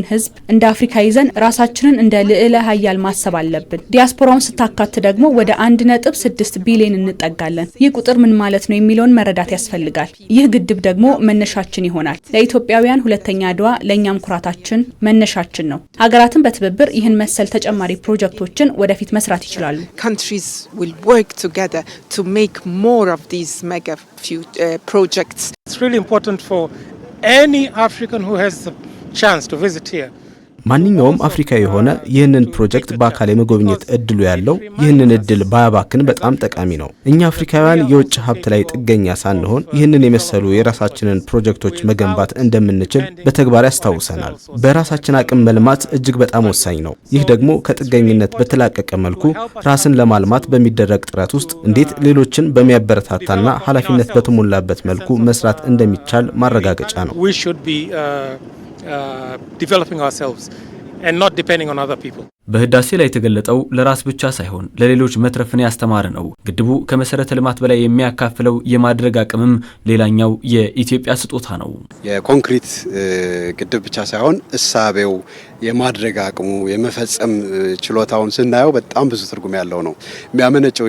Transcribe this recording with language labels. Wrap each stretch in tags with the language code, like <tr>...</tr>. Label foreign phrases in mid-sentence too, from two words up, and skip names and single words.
<am>ህዝብ እንደ አፍሪካ ይዘን ራሳችንን እንደ ልዕለ ሀያል ማሰብ አለብን። ዲያስፖራውን ስታካት ደግሞ ወደ 1.6 ቢሊዮን እንጠጋለን። ይህ ቁጥር ምን ማለት ነው የሚለውን መረዳት ያስፈልጋል። ይህ ግድብ ደግሞ መነሻችን ይሆናል። ለኢትዮጵያውያን ሁለተኛ አድዋ፣ ለእኛም ኩራታችን መነሻችን ነው። ሀገራትን በትብብር ይህን መሰል ተጨማሪ ፕሮጀክቶችን ወደፊት መስራት ይችላሉ።</am> <en>It's really important for any African who has the chance to visit here.</en> <am>ማንኛውም አፍሪካዊ የሆነ ይህንን ፕሮጀክት በአካል የመጎብኘት እድሉ ያለው ይህንን እድል ባያባክን በጣም ጠቃሚ ነው። እኛ አፍሪካውያን የውጭ ሀብት ላይ ጥገኛ ሳንሆን ይህንን የመሰሉ የራሳችንን ፕሮጀክቶች መገንባት እንደምንችል በተግባር ያስታውሰናል። በራሳችን አቅም መልማት እጅግ በጣም ወሳኝ ነው። ይህ ደግሞ ከጥገኝነት በተላቀቀ መልኩ ራስን ለማልማት በሚደረግ ጥረት ውስጥ እንዴት ሌሎችን በሚያበረታታና ኃላፊነት በተሞላበት መልኩ መስራት እንደሚቻል ማረጋገጫ ነው።</am> <en>Developing ourselves and not depending on other people.</en> <am>በህዳሴ ላይ የተገለጠው ለራስ ብቻ ሳይሆን ለሌሎች መትረፍን ያስተማረ ነው። ግድቡ ከመሰረተ ልማት በላይ የሚያካፍለው የማድረግ አቅምም ሌላኛው የኢትዮጵያ ስጦታ ነው። የኮንክሪት ግድብ ብቻ ሳይሆን እሳቤው የማድረግ አቅሙ የመፈጸም ችሎታውን ስናየው በጣም ብዙ ትርጉም ያለው ነው። የሚያመነጨው</am>